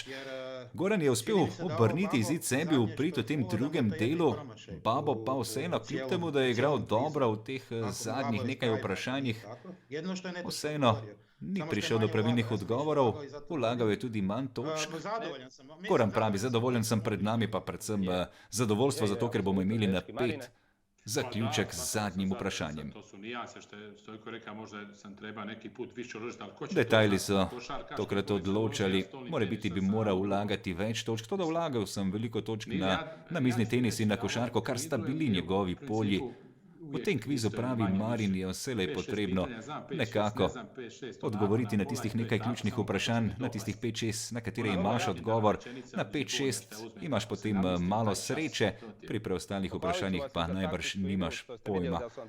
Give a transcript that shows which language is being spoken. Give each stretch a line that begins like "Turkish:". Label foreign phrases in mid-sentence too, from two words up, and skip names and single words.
Slovenian: Goran je uspel obrniti izid sebi v prid v tem drugem delu, Babo pa vseeno, kljub temu, da je igral dobro v teh zadnjih nekaj vprašanjih, vseeno ni prišel do pravilnih odgovorov, vlagal je tudi manj točk. Goran pravi, zadovoljen sem, pred nami pa predvsem zadovoljstvo zato, ker bomo imeli napet zaključek z zadnjim vprašanjem.
Croatian: To su nijanse što je Stojko rekao, možda sam treba neki put više uložiti, ali ko će
Slovenian: Detajli so tokrat odločali, morebiti bi moral vlagati več točk, to da vlagal sem veliko točk na namizni tenis in na košarko, kar sta bili njegovi polji. V tem kvizu pravi Marin je vselej potrebno nekako odgovoriti na tistih nekaj ključnih vprašanj, na tistih 5-6, na katere imaš odgovor, na 5-6 imaš potem malo sreče, pri preostalih vprašanjih pa najbrž nimaš pojma.